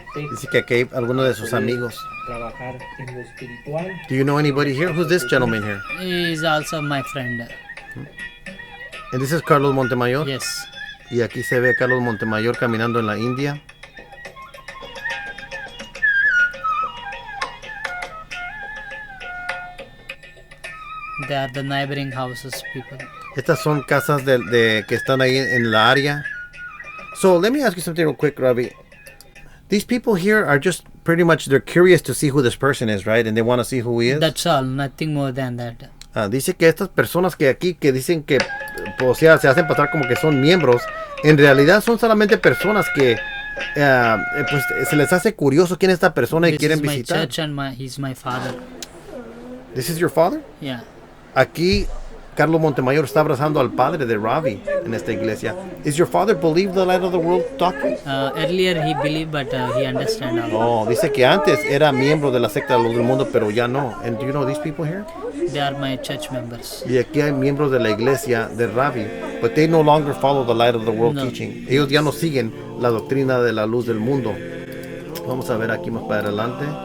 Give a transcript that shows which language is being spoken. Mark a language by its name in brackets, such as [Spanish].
[Spanish] Dice que aquí hay algunos de sus amigos. Trabajar en lo espiritual. [English] Do you know anybody here? Who's this gentleman here? He is also my friend. And this is Carlos Montemayor. Yes. [Spanish] Y aquí se ve a Carlos Montemayor caminando en la India. [English] They are the neighboring houses people. [Spanish] Estas son casas de que están ahí en la área. [English] So let me ask you something real quick, Ravi. These people here are just pretty much, they're curious to see who this person is, right? And they want to see who he is. That's all, nothing more than that. [Spanish] Dice que estas personas que aquí que dicen que o sea, se hacen pasar como que son miembros, en realidad son solamente personas que pues se les hace curioso quién es esta persona y [English] This [Spanish] quieren [English] is my [Spanish] visitar. [English] church and he's my father. This is your father? Yeah. [Spanish] Aquí Carlos Montemayor está abrazando al padre de Ravi en esta iglesia. [English] Is your father believe the light of the world doctrine? Earlier he believed, but he understand all. [Spanish] Oh, dice que antes era miembro de la secta de Luz del Mundo, pero ya no. [English] And do you know these people here? They are my church members. [Spanish] Y aquí hay miembros de la iglesia de Ravi, [English] but they no longer follow the light of the world No. teaching. [Spanish] Ellos ya no siguen la doctrina de la luz del mundo. Vamos a ver aquí más para adelante.